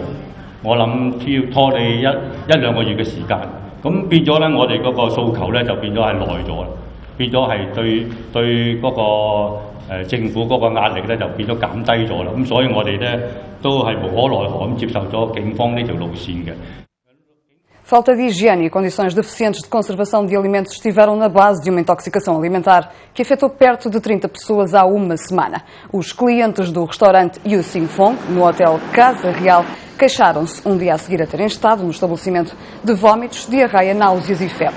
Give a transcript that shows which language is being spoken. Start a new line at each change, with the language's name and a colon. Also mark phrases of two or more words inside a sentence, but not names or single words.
Cantonese: 我諗要拖你一兩個月嘅時間，咁變咗咧，我哋嗰個訴求咧就變咗係耐咗啦，變咗係對嗰個政府嗰個壓力咧就變咗減低咗啦，咁所以我哋咧都係無可奈何咁接受咗警方呢條路線嘅。
Portuguese: Falta de higiene e condições deficientes de conservação de alimentos estiveram na base de uma intoxicação alimentar que afetou perto de 30 pessoas há uma semana. Os clientes do restaurante Yu Sing Fong, no hotel Casa Real, queixaram-se um dia a seguir a terem estado no estabelecimento de vômitos, diarreia, náuseas e febre.